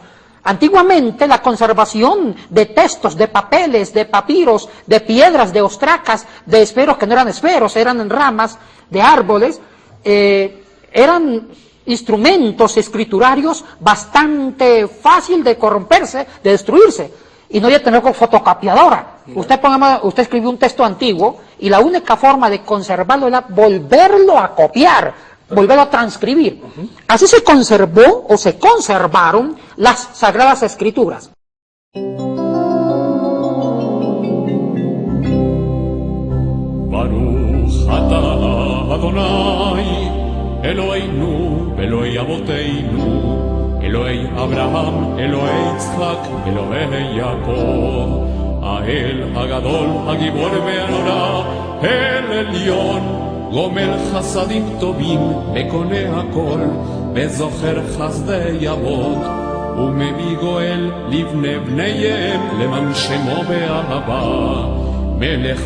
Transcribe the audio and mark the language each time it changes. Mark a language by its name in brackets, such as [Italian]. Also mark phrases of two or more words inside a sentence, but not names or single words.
[Spanish] Antiguamente la conservación de textos, de papeles, de papiros, de piedras, de ostracas, de esferos que no eran esferos, eran ramas de árboles, eran instrumentos escriturarios bastante fácil de corromperse, de destruirse, y no había tener con fotocopiadora. Usted escribió un texto antiguo y la única forma de conservarlo era volverlo a copiar, volverlo a transcribir. Así se conservó o se conservaron las Sagradas Escrituras. [Hebrew] ברוך אתה אדוני אלוהינו אלוהי אבותינו אלוהי אברהם אלוהי יצחק אלוהי יעקב האל הגדול הגיבור והנורא אל עליון גומל חסדים טובים מקנה הכל וזוכר חסדי אבות ומביא גואל לבני בניהם למען שמו באהבה מלך